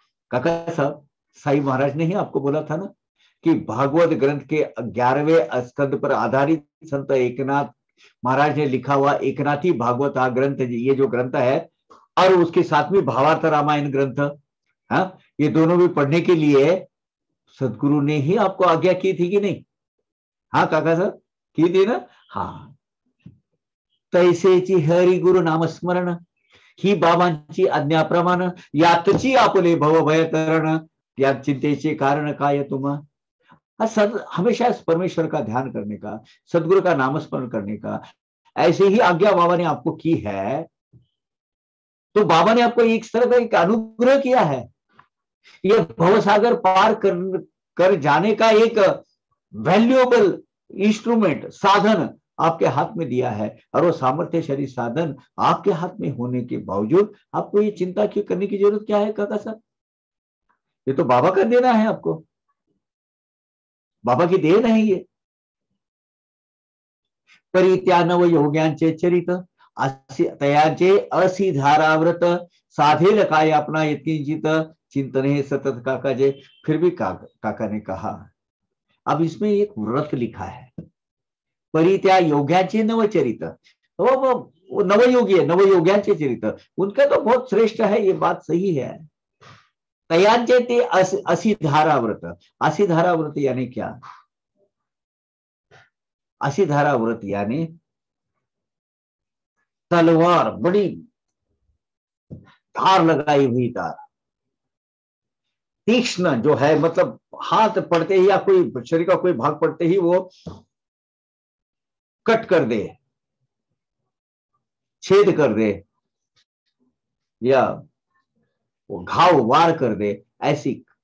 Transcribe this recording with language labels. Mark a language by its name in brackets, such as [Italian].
[Hindi] काका साहब साई महाराज ने ही आपको बोला था ना कि भागवत ग्रंथ के 11वें स्कंद पर आधारित संत एकनाथ महाराज ने लिखा हुआ एकनाथी भागवत ग्रंथ, ये जो ग्रंथ है, और उसके साथ में भावार्थ रामायण ग्रंथ, हाँ, ये दोनों भी पढ़ने के लिए सदगुरु ने ही आपको आज्ञा की थी कि नहीं। हाँ काका साहब की थी ना। [Marathi] हाँ, तैसेची हरि गुरु नामस्मरण ही बाबांची आज्ञाप्रमाण, यातची आपले भवभय तरण, या चिंतेचे कारण काय तुम्हा। [Hindi] हमेशा परमेश्वर का ध्यान करने का, सदगुरु का नामस्मरण करने का, ऐसे ही आज्ञा बाबा ने आपको की है। तो बाबा ने आपको एक तरह का एक अनुग्रह किया है, ये भवसागर पार कर जाने का एक वैल्यूएबल इंस्ट्रूमेंट, साधन आपके हाथ में दिया है, और वो सामर्थ्यशाली साधन आपके हाथ में होने के बावजूद आपको ये चिंता क्यों करने की जरूरत क्या है काका साहब। ये तो बाबा का देना है, आपको बाबा की देन है ये। [Marathi] परित्या नव योग्यांचे चरित तयाचे असी धाराव्रत साधेल काय अपना यत्किंचित चिंतन है सतत काका जे। [Hindi] फिर भी काका ने कहा, अब इसमें एक व्रत लिखा है, [Marathi] परित्या योग्यांचे नवचरित, [Hindi] वो नवयोगी है, [Marathi] नवयोग्यांचे चरित, [Hindi] उनका तो बहुत श्रेष्ठ है, ये बात सही है। [Marathi] तयांचे ते असी धाराव्रत, [Hindi] असी धाराव्रत यानी क्या? असी धाराव्रत यानी तलवार, बड़ी धार लगाई हुई धार, तीक्ष्ण जो है, मतलब हाथ पड़ते ही या कोई शरीर का कोई भाग पड़ते ही वो कट कर दे, छेद कर दे, या वो घाव वार कर दे, ऐसी।